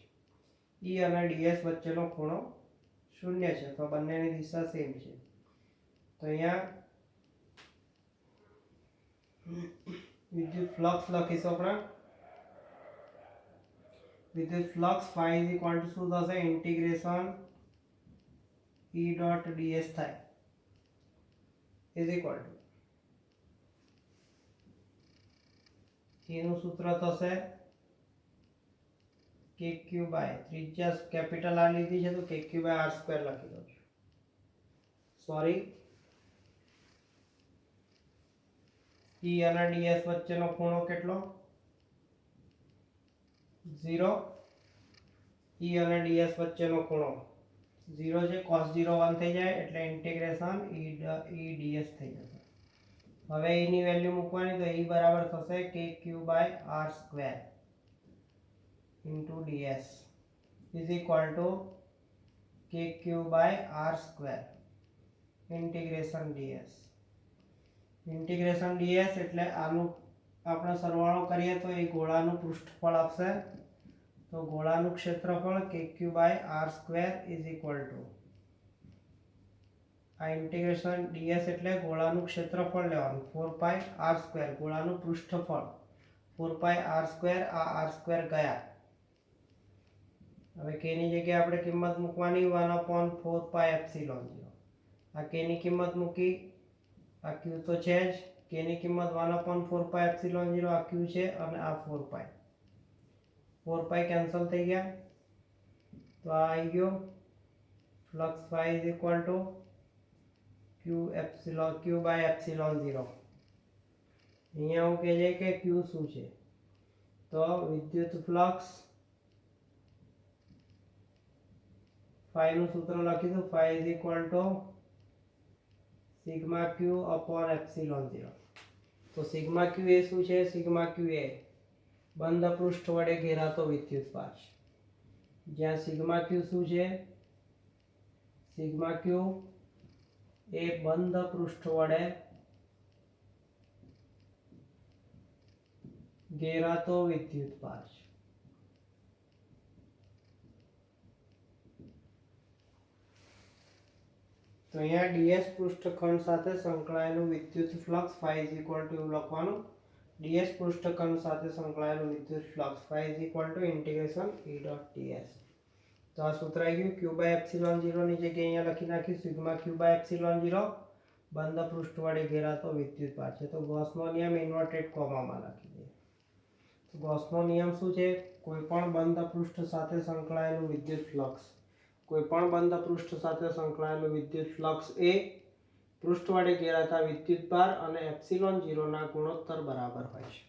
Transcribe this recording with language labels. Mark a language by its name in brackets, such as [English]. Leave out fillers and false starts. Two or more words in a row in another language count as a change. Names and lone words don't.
[Gujarati] E અને ds વચ્ચેનો ખૂણો 0 છે, તો બંનેની દિશા સેમ છે. તો અહીંયા વિદ્યુત ફ્લક્સ લખીશું આપણે. વિદ્યુત ફ્લક્સ [English] phi is equal to [Gujarati] શું થશે? ઇન્ટિગ્રેશન E dot ds થાય [English] is equal to [Gujarati] E નું સૂત્ર થશે kq બાય ત્રિજ્યા કેપિટલ R લીધી છે તો kq [English] by r square [Gujarati] લખી દઉં છું. સોરી, E અને ds વચ્ચેનો ખૂણો કેટલો? 0. E અને ds વચ્ચેનો ખૂણો 0 છે, cos 0 1 થઈ જાય એટલે ઇન્ટિગ્રેશન E ds થઈ જશે. હવે E ની વેલ્યુ મૂકવાની, તો E બરાબર થશે [English] kq by r square into ds is equal to kq by r square integration ds. [Gujarati] ઇન્ટિગ્રેશન ds એટલે આનું આપણે સરવાળો કરીએ તો એ ગોળાનું પૃષ્ઠફળ આપશે. તો ગોળાનું ક્ષેત્રફળ [English] kq by r square is equal to [Gujarati] આ ઇન્ટિગ્રેશન ds એટલે ગોળાનું ક્ષેત્રફળ લેવાનું [English] 4 pi r square, [Gujarati] ગોળાનું પૃષ્ઠફળ [English] 4 pi r square, [Gujarati] આ [English] r square [Gujarati] ગયા. હવે k ની જગ્યાએ આપણે કિંમત મૂકવાની 1/4 pi epsilon 0. આ k ની કિંમત મૂકી, આ q તો છે જ, k ની કિંમત 1/4 pi epsilon 0 આ q છે અને આ 4 pi કેન્સલ થઈ ગયા. તો આ આવી ગયો ફ્લક્સ [English] phi is equal to q by epsilon 0. [Gujarati] અહીંયા હું કહે છે કે q શું છે? તો વિદ્યુત ફ્લક્સ phi નું સૂત્ર લખીશું. [English] phi is equal to sigma q upon epsilon 0. [Gujarati] તો sigma q એ શું છે? sigma q એ બંધ પૃષ્ઠ વડે ઘેરાતો વિદ્યુતભાર છે. જ્યાં sigma q શું છે? sigma q એ બંધ પૃષ્ઠ વડે ઘેરાતો વિદ્યુતભાર છે. તો અહીંયા ds પૃષ્ઠખંડ સાથે સંકળાયેલું વિદ્યુત ફ્લક્સ [English] phi is equal to [Gujarati] એવું લખવાનું. ds પૃષ્ઠખંડ સાથે સંકળાયેલું વિદ્યુત ફ્લક્સ [English] phi is equal to integration E dot ds. [Gujarati] તો આ સૂત્ર આવી ગયું. [English] q by epsilon 0 [Gujarati] ની જગ્યાએ અહીંયા લખી નાખ્યું [English] sigma q by epsilon 0 [Gujarati] બંધ પૃષ્ઠ વડે ઘેરાતો વિદ્યુતભાર છે. તો ગૌસનો નિયમ ઇન્વર્ટેડ કોમામાં લખી દઈએ. તો ગૌસનો નિયમ શું છે? કોઈપણ બંધ પૃષ્ઠ સાથે સંકળાયેલું વિદ્યુત ફ્લક્સ, કોઈપણ બંધ પૃષ્ઠ સાથે સંકળાયેલું વિદ્યુત ફ્લક્સ એ પૃષ્ઠ વડે ઘેરાતા વિદ્યુતભાર અને એપ્સિલોન 0 ના ગુણોત્તર બરાબર હોય છે.